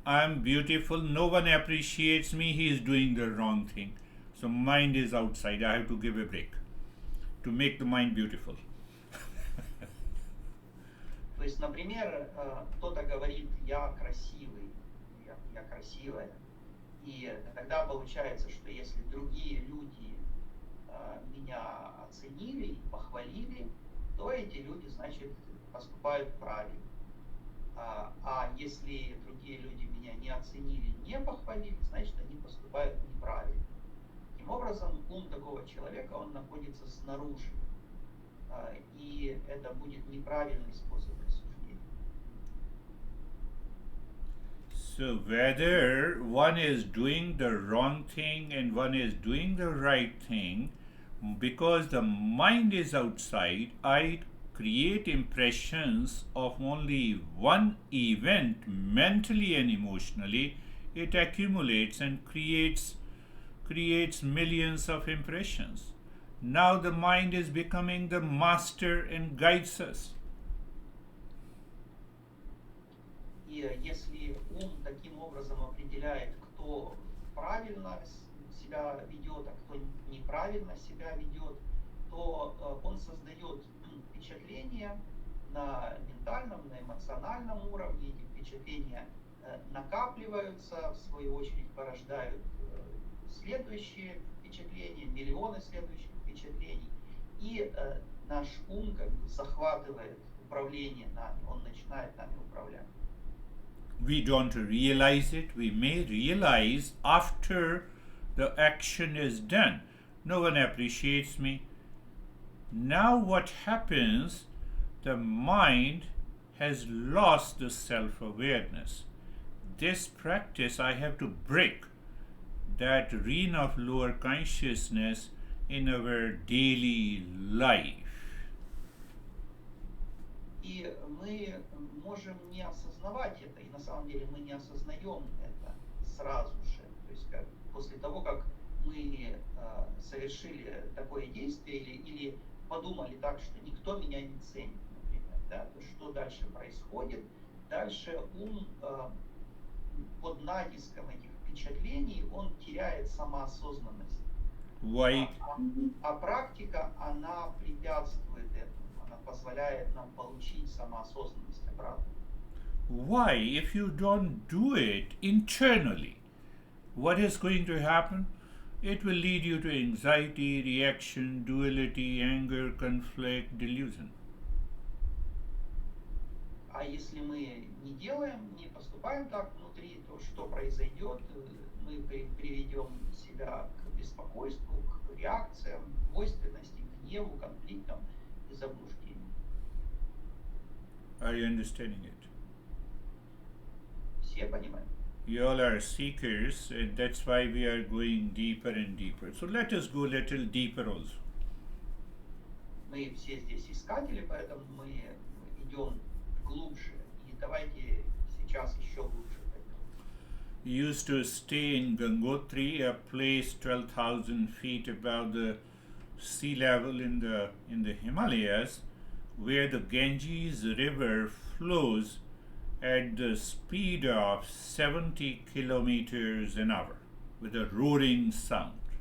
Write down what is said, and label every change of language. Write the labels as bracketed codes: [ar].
[en] I'm beautiful, no one appreciates me, he is doing the wrong thing. So mind is outside. I have to give a break to make the mind beautiful. [ru] То есть, например, кто-то говорит, я красивый, я красивая. И тогда получается, что если другие люди меня оценили и похвалили, то эти люди, значит, поступают правильно. А если другие люди меня не оценили, не похвалили, значит, они поступают неправильно. Таким образом, ум такого человека, он находится снаружи. И это будет неправильный способ рассуждения. [en] So whether one is doing the wrong thing and one is doing the right thing, because the mind is outside, I create impressions of only one event mentally and emotionally. It accumulates and creates millions of impressions. Now the mind is becoming the master and guides us. [ru] И если ум таким образом определяет, кто правильно себя ведет, а кто неправильно себя ведет, то он создает впечатления на ментальном, на эмоциональном уровне. Эти впечатления накапливаются, в свою очередь порождают следующие впечатления, миллионы следующих впечатлений. И наш ум как бы захватывает управление нами, он начинает нами управлять. [en] We don't realize it. We may realize after the action is done. No one appreciates me. Now, what happens? The mind has lost the self awareness. This practice I have to break that reign of lower consciousness in our daily life. [ru] И мы можем не осознавать это, и на самом деле мы не осознаем это сразу же. То есть как, после того, как мы совершили такое действие или подумали так, что никто меня не ценит, например, да, то что дальше происходит? Дальше ум под натиском этих впечатлений, он теряет самоосознанность. [en] Why? [ru] А практика, она препятствует этому, она позволяет нам получить самоосознанность обратно. [en] Why? If you don't do it internally, what is going to happen? It will lead you to anxiety, reaction, duality, anger, conflict, delusion. [ru] А если мы не делаем, не поступаем так внутри, то что произойдет? Мы приведем себя к беспокойству, к реакциям, двойственности, к гневу, конфликтам и заблуждениям. [en] Are you understanding it? [ru] Все понимаем? [en] You all are seekers, and that's why we are going deeper and deeper. So let us go a little deeper also. [ru] Мы все здесь искатели, поэтому мы идем глубже. И давайте сейчас еще глубже пойдем. [en] Used to stay in Gangotri, a place 12,000 feet above the sea level in the Himalayas, where the Ganges River flows at the speed of 70 kilometers an hour with a roaring sound.